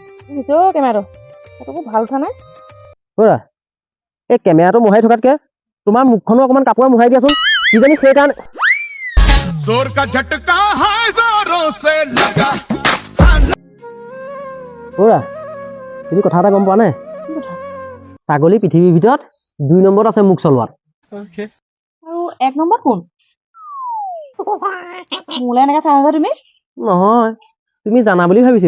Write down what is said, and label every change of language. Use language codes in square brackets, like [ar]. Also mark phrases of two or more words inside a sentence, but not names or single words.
[as] বুঝো কেমেৰাটো সেইটো ভাল উঠা নাই বৰা এই কেমেৰাটো মোহাই থকাতকে তোমাৰ মুখখনো অকমান কাপোৰে মোহাই দিয়াচোন কিজানি সেইকাৰণে [hi] जोर का झटका है जोरों से लगा [as] বৰা তুমি কথা এটা গম পোৱা নাই কি কথা ছাগলী পৃথিৱীৰ ভিতৰত 2 নম্বৰত আছে মুখ চলোৱাত আৰু 1 নম্বৰ কোন মোলে এনেকে চাই আছা তুমি নহয় তুমি জানা বুলি ভাবিছিলো